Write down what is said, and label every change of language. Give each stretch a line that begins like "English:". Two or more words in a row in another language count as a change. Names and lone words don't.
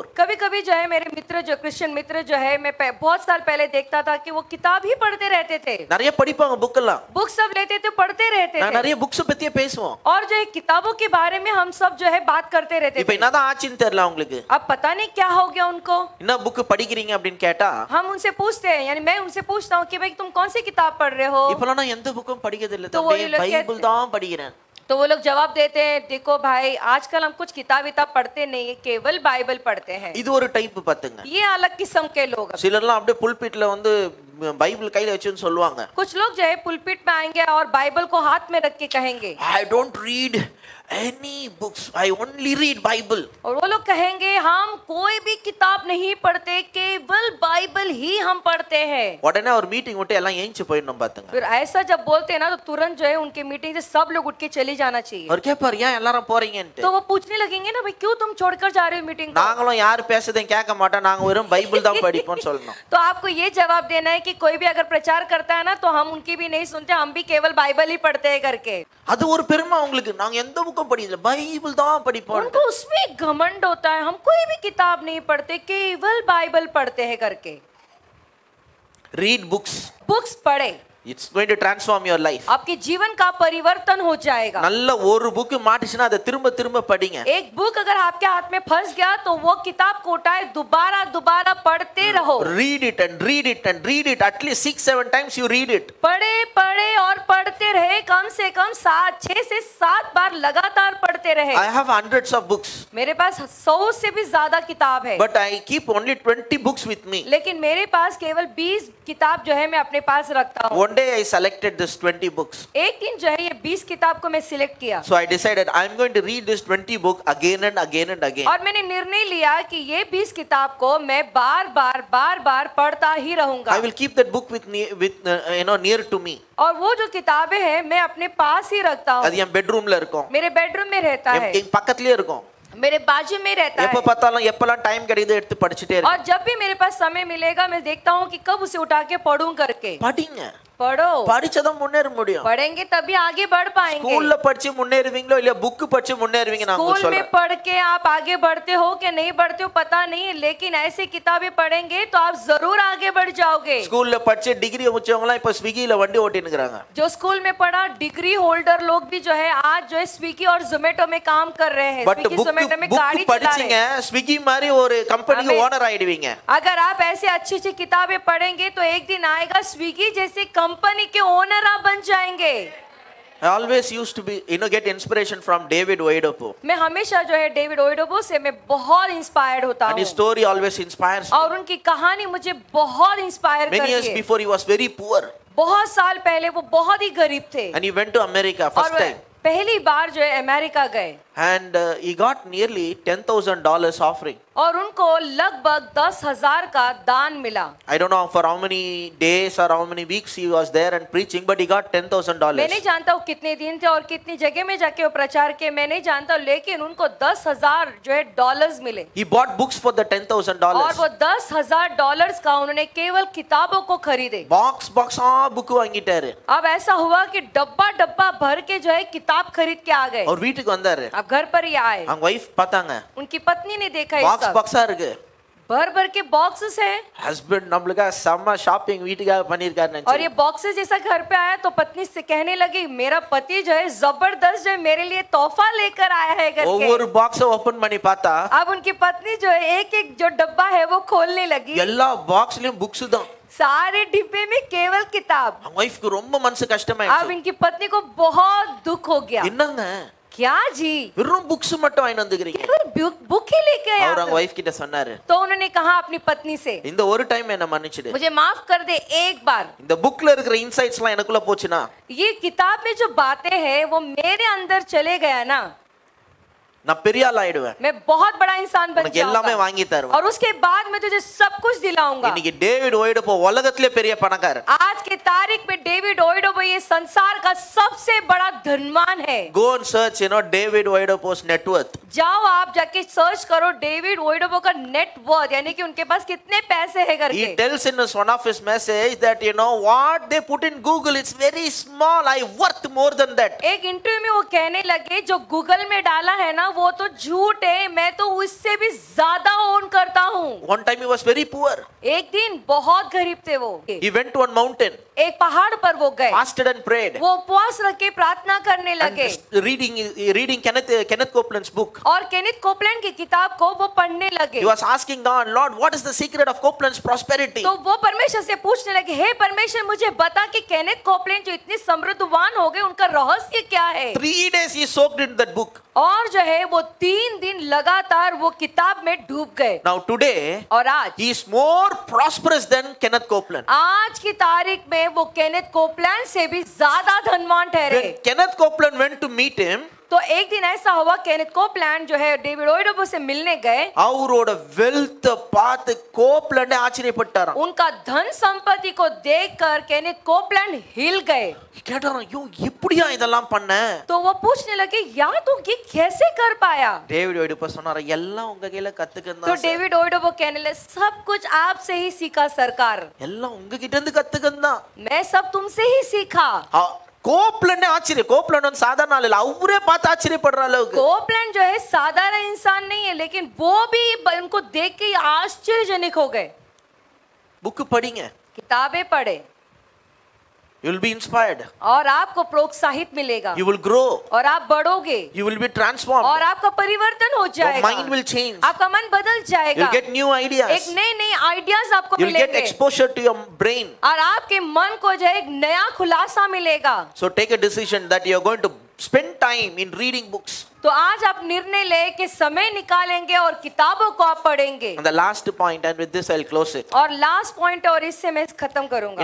Hindi: कभी-कभी जो है मेरे मित्र जो क्रिश्चियन मित्र जो है, मैं बहुत साल पहले देखता था कि वो किताब ही पढ़ते रहते थे.
Tamil: நிறைய படிப்பாங்க book எல்லாம்.
Hindi: बुक सब लेते थे, पढ़ते रहते
Tamil: நான்
Hindi: थे.
Tamil: நிறைய books பத்தியே பேசுவோம்.
Hindi: और जो है किताबों के बारे में हम सब जो है बात करते रहते
Tamil: இப்போ
Hindi: थे.
Tamil: என்னதான் ஆச்சுன்னு தெரியல உங்களுக்கு.
Hindi: अब पता नहीं क्या हो गया उनको.
Tamil: என்ன book படிக்கிறீங்க அப்படினு கேட்டா
Hindi: हम उनसे पूछते हैं, यानी मैं उनसे पूछता हूँ कि भाई तुम कौन सी किताब पढ़ रहे हो.
Tamil: இப்போலாம் நான் எந்த புக்கும் படிக்கிறது இல்ல
Hindi: तो वो
Tamil: தம்பி,
Hindi: लोग
Tamil: பைபிள் தான் படிக்கிறேன்.
Hindi: तो वो लोग जवाब देते हैं, देखो भाई आजकल हम कुछ किताब पढ़ते नहीं है, केवल बाइबल पढ़ते हैं.
Tamil: இது ஒரு டைப் பாத்துங்க.
Hindi: ये अलग किस्म के लोग.
Tamil: சிலர்லாம் அப்படியே புல்பிட்ல வந்து பைபிள் கையில வச்சுன்னு சொல்லுவாங்க.
Hindi: कुछ लोग जो है पुलपिट में आएंगे और बाइबल को हाथ में रख के कहेंगे,
English: I don't read any books, I only read Bible.
Hindi: और वो लोग कहेंगे हम कोई भी किताब नहीं पढ़ते, केवल बाइबल ही हम पढ़ते हैं.
Tamil: உடனே ஒரு மீட்டிங் விட்டு எல்லாம் ஏஞ்சி போயிடணும் பாத்துங்க.
Hindi: फिर ऐसा जब बोलते हैं ना, तो तुरंत जो है उनके मीटिंग से सब लोग उठ के चली जाना चाहिए.
Tamil: और கேப்பார் ஏன் எல்லாரும் போறீங்கன்னு.
Hindi: तो वो पूछने लगेंगे ना, भाई क्यों तुम छोड़कर जा रहे हो मीटिंग को.
Tamil: நாங்களும் யார் பேசுறதையும் கேட்க மாட்டோம், நாங்க வெறும் பைபிள் தான் படிப்போம்னு சொல்லணும்.
Hindi: तो आपको ये जवाब देना है कि कोई भी अगर प्रचार करता है ना, तो हम उनकी भी नहीं सुनते, हम भी केवल बाइबल ही पढ़ते हैं करके.
Tamil: அது ஒரு பெருமை உங்களுக்கு, நாங்க எந்த புக்கும் படிக்கல, பைபிள் தான் படிப்போம்.
Hindi: उनको उसमें घमंड होता है, हम कोई भी किताब नहीं पढ़ते, केवल बाइबल पढ़ते हैं करके.
English: Read books.
Hindi: बुक्स पढ़े.
English: It's going to transform your life.
Hindi: आपके जीवन का परिवर्तन हो जाएगा.
Tamil: நல்ல ஒரு புக் மாட்டிச்சுனா அதை திரும்ப திரும்ப படிங்க.
Hindi: एक बुक अगर आपके हाथ में फंस गया, तो वो किताब को उठाए दोबारा पढ़ते रहो.
English: Read it and read it and read it, at least 6-7 times you read it.
Hindi: पढ़े और पढ़ते रहे, कम से कम 6 से 7 बार लगातार पढ़ते रहे.
English: I have hundreds of books.
Hindi: मेरे पास 100 से भी ज्यादा किताब है.
English: But I keep only 20 books with me.
Hindi: लेकिन मेरे पास केवल 20 किताब जो है मैं अपने पास रखता हूँ.
English: One day I selected this 20 books.
Hindi: एक दिन जो है ये 20 किताब को मैं सिलेक्ट किया.
English: So I decided I am going to read this 20 book again and again and again.
Hindi: और मैंने निर्णय लिया कि ये 20 किताब को मैं बार-बार पढ़ता ही रहूंगा.
English: I will keep that book with near to me.
Hindi: और वो जो किताबें हैं मैं अपने पास ही रखता हूँ.
Tamil: அது என் பெட்ரூம்ல இருக்கும்.
Hindi: मेरे बेडरूम में रहता है.
Tamil: என் பக்கத்துலயே இருக்கும்.
Hindi: मेरे बाजू में रहता है.
Tamil: எப்ப பார்த்தாலும் எப்பலாம் டைம் கிடைக்குதோ எடுத்து படிச்சிட்டே இருப்பேன்.
Hindi: और जब भी मेरे पास समय मिलेगा, मैं देखता हूँ कि कब उसे उठा के पढूं करके.
Tamil: படிங்க.
Hindi: पढ़ो.
Tamil: படிச்சதான் முன்னேற முடியும்.
Hindi: पढ़ेंगे तभी आगे बढ़ पाएंगे.
Tamil: ஸ்கூல்ல படிச்சு முன்னேறுவீங்களோ இல்ல புக் படிச்சு முன்னேறுவீங்க நான் உங்களுக்கு
Hindi: स्कूल में
Tamil: சொல்றேன்.
Hindi: पढ़ के आप आगे बढ़ते हो कि नहीं बढ़ते हो पता नहीं, लेकिन ऐसे किताबें पढ़ेंगे तो आप जरूर आगे बढ़ जाओगे.
Tamil: ஸ்கூல்ல படிச்சு டிகிரி முடிச்சவங்க எல்லாம் இப்ப ஸ்விக்கில வண்டி ஓட்டிட்டு இருக்காங்க.
Hindi: जो स्कूल में पढ़ा
English: degree holder
Hindi: लोग भी जो है आज जो है स्विगी और जोमेटो में काम कर रहे हैं.
Tamil: பட்
Hindi: स्विगी जोमेटो में गाड़ी
Tamil: புக்
Hindi: चला रहे
Tamil: படிச்சீங்க
Hindi: हैं.
Tamil: ஸ்விக்கி மாதிரி ஒரு கம்பெனிக்கு ஓனர் ஆயிடுவீங்க.
Hindi: अगर आप ऐसे अच्छी किताबें पढ़ेंगे तो एक दिन आएगा स्विगी जैसे कंपनी के ओनर आप बन जाएंगे.
English: I always used to be, get inspiration from David Oyedepo.
Hindi: मैं हमेशा जो है डेविड ओएडेपो से मैं बहुत इंस्पायर्ड होता
English: And
Hindi: हूँ
English: his story always inspires me.
Hindi: और उनकी कहानी मुझे बहुत इंस्पायर
English: Many years
Hindi: करती है।
English: before, he was very poor.
Hindi: बहुत साल पहले वो बहुत ही गरीब थे
English: And he went to America first
Hindi: और
English: time.
Hindi: पहली बार जो है अमेरिका गए
English: And he got nearly $10,000 offering.
Hindi: और उनको लगभग 10,000 का दान मिला।
English: I don't know for how many days or how many weeks he was there and preaching, but he got $10,000.
Hindi: मैं नहीं जानता वो कितने दिन थे और कितनी जगह में जाके वो प्रचार किए, मैं नहीं जानता, लेकिन उनको 10,000 जो है डॉलर्स मिले
English: He bought books for the
Hindi: और
English: $10,000.
Hindi: वो $10,000 का उन्होंने केवल किताबों को खरीदे।
English: Box book
Tamil: வாங்கிட்டாரு.
Hindi: अब ऐसा हुआ कि डब्बा डब्बा भर के जो है किताब खरीद के आ गए।
Tamil: அவர் வீட்டுக்கு வந்தாரு.
Hindi: अब घर पर ही आए,
Tamil: அவங்க wife பார்த்தாங்க.
Hindi: उनकी पत्नी ने देखा ये
Tamil: Box
Hindi: सब
Tamil: boxா இருக்கு.
Hindi: भर भर के बॉक्सेस है
Tamil: Husband நம்மளுக்காக செம்ம ஷாப்பிங் வீட்டுக்காக பண்ணிருக்காரு
Hindi: और ये
Tamil: நினைச்சு.
Hindi: बॉक्सेस जैसा घर पे आया तो पत्नी से कहने लगी मेरा पति जो है जबरदस्त जो है मेरे लिए तोहफा लेकर आया है करके।
Tamil: ஒவ்வொரு பாக்ஸ ஓபன் பண்ணி பார்த்தா
Hindi: अब उनकी पत्नी जो है एक एक जो डब्बा है वो खोलने लगी,
Tamil: எல்லா பாக்ஸ்லயும் புக்ஸ் தான்.
Hindi: सारे डिब्बे में केवल किताब।
Tamil: அவங்க வைஃப்க்கு ரொம்ப மனசு
Hindi: अब
Tamil: கஷ்டமாயிடுச்சு.
Hindi: इनकी पत्नी को बहुत दुख हो गया।
Tamil: என்னங்க
Hindi: क्या जी
Tamil: வெறும் புக்ஸ் மட்டும் வாங்கி வந்துக்கிறீங்க?
Hindi: केवल बुक ही लेके आया।
Tamil: அவர் அவங்க வைஃப் கிட்ட சொன்னாரு,
Hindi: तो उन्होंने कहा अपनी पत्नी से
Tamil: இந்த ஒரு டைம் என்ன மன்னிச்சிடு.
Hindi: मुझे माफ कर दे एक बार।
Tamil: இந்த புக்ல இருக்கிற இன்சைட்ஸ்லாம் எனக்குள்ள போச்சுனா
Hindi: ये किताब में जो बातें हैं वो मेरे अंदर चले गया ना,
Tamil: நான் பெரிய ஆள் ஆயிடுவேன்.
Hindi: मैं बहुत बड़ा इंसान बन
Tamil: உனக்கு எல்லாமே
Hindi: जाऊंगा
Tamil: வாங்கி தருவேன்.
Hindi: और उसके बाद मैं तुझे सब कुछ दिलाऊंगा।
Tamil: இன்னைக்கு டேவிட் ஓய்டப்போ உலகத்திலே பெரிய பணக்காரர்.
Hindi: आज के तारीख में डेविड ओएडेपो ये संसार का सबसे बड़ा धनवान है।
English: Go and search, David Oyedepo's net worth.
Hindi: जाओ आप जाके सर्च करो डेविड ओएडेपो का
English: net worth,
Hindi: यानी कि उनके पास कितने पैसे है
English: He
Hindi: करके।
English: tells in one of his message that what they put in Google, it's very small. I worth more than that.
Hindi: एक इंटरव्यू में वो कहने लगे जो गूगल में डाला है ना वो तो झूठ है, मैं तो उससे भी ज्यादा ओन करता हूँ।
English: One time he was very poor.
Hindi: एक दिन बहुत गरीब थे वो,
English: He went to one mountain,
Hindi: एक पहाड़ पर वो गए,
English: fasted and prayed.
Hindi: वो उपवास रख के प्रार्थना करने
English: And
Hindi: लगे
English: reading Kenneth Copeland's book.
Hindi: और केनिथ कोपलैंड की किताब को वो पढ़ने लगे।
English: He was asking God, Lord, what is the secret of Copeland's prosperity?
Hindi: तो वो परमेश्वर से पूछने लगे, हे परमेश्वर मुझे बता कि केनिथ कोपलैंड जो इतने समृद्धवान हो गए उनका रहस्य क्या है।
English: 3 days he soaked in that book.
Hindi: और जो है वो 3 दिन लगातार वो किताब में डूब गए।
English: Now today,
Hindi: और आज
English: he is more prosperous than Kenneth Copeland.
Hindi: आज की तारीख में वो केनिथ कोपलैंड से भी ज्यादा धनवान ठहरे।
English: When Kenneth Copeland went to meet him,
Hindi: तो एक दिन ऐसा हुआ केनिथ कोपलैंड जो है डेविड ओएडेपो से मिलने गए,
Tamil: அவரோட வெல்த் பார்த்து கோப்லண்டே ஆச்சரியப்பட்டாராம்.
Hindi: उनका धन संपत्ति को देखकर केनिथ कोपलैंड हिल गए।
Tamil: கேட்டாராம், ஐயோ எப்படியா இதெல்லாம் பண்ண?
Hindi: तो वो पूछने लगे यार तुम ये कैसे कर पाया?
Tamil: டேவிட் ஓய்டப்போ சொன்னாரா, எல்லாம் உங்க கையில
Hindi: तो
Tamil: கத்துக்கணும்.
Hindi: डेविड ओएडेपो कहने लगे सब कुछ आपसे ही सीखा सरकार,
Tamil: எல்லாம் உங்ககிட்ட இருந்து கத்துக்கணும்.
Hindi: मैं सब तुमसे ही सीखा।
Tamil: கோப்லண்டே ஆச்சரிய, கோப்லண்ட் வந்து சாதாரண ஆள் இல்ல, அவரே பார்த்து ஆச்சரியப்படுற அளவுக்கு.
Hindi: कोपलैंड जो है साधारण इंसान नहीं है, लेकिन वो भी उनको देख के आश्चर्यजनक हो गए।
Tamil: புக் படிங்க,
Hindi: किताबें पढ़े
English: you will be inspired,
Hindi: और आपको प्रोत्साहित मिलेगा
English: you will grow,
Hindi: और आप बढ़ोगे
English: you will be transformed,
Hindi: और आपका परिवर्तन हो
English: your
Hindi: जाएगा,
English: mind will change,
Hindi: आपका मन बदल
English: you
Hindi: जाएगा,
English: will get new ideas,
Hindi: एक नए नए आइडियाज आपको
English: you will get
Hindi: मिलेंगे
English: exposure to your brain.
Hindi: और आपके मन को जो है एक नया खुलासा मिलेगा।
English: So take a decision that you are going to spend time in reading books.
Hindi: तो आज आप निर्णय ले कि समय निकालेंगे और किताबों को आप पढ़ेंगे। And the last point, and with this I'll close it. और
English: last point
Hindi: और इससे मैं खत्म करूंगा।